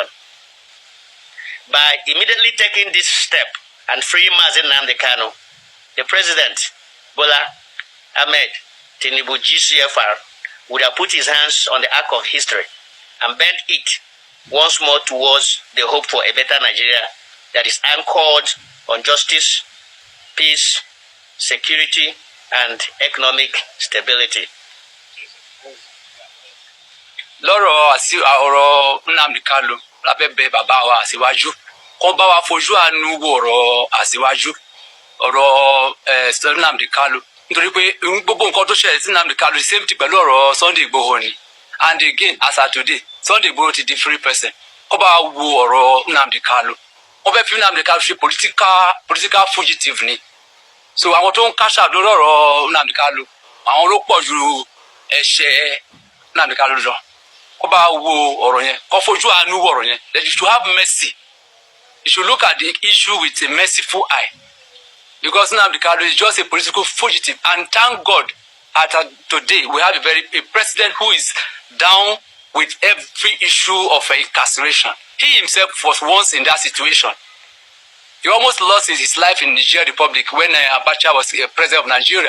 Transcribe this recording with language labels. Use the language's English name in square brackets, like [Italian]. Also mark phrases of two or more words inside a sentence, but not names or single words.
[English] By immediately taking this step and freeing Nnamdi Kanu, the president, Bola Ahmed Tinubu GCFR, would have put his hands on the arc of history and bent it once more towards the hope for a better Nigeria that is anchored on justice, peace, security, and economic stability. [Yoruba] Lọ́rọ̀ ọ̀rọ̀ Nnamdi Kanu lábẹ́ bẹ̀ bàbá wa Aṣíwájú kó bá wa fojú àánú wo ọ̀rọ̀ Aṣíwájú ọ̀rọ̀ Nnamdi Kanu nítorí pé gbogbo nǹkan tó ṣẹlẹ̀ sí Nnamdi Kanu [English] the same thing [Yoruba] pẹ̀lú ọ̀rọ̀ Sunday Igboho ni, [English] and again as at today Sunday Igboho [Yoruba] ti di [English] free person. [Yoruba] Kó bá wa wo ọ̀rọ̀ Nnamdi Kanu, wọ́n fẹ́ fi Nnamdi Kanu ṣe [English] political fugitive [Yoruba] ni. So àwọn tó ń [English] cash out [Yoruba] lórí ọ̀rọ̀ Nnamdi Kanu àwọn ló pọ̀ ju ẹ̀ṣẹ̀ Nnamdi Kanu lọ. Kó bá wo ọ̀rọ̀ yẹn, kó fojú àánú wo ọ̀rọ̀ yẹn. [English] That you should have mercy. You should look at the issue with a merciful eye. Because Nnamdi Kanu is just a political fugitive, and thank God today we have a president who is down with every issue of incarceration. He himself was once in that situation. He almost lost his life in Nigeria Republic when Abacha was president of Nigeria.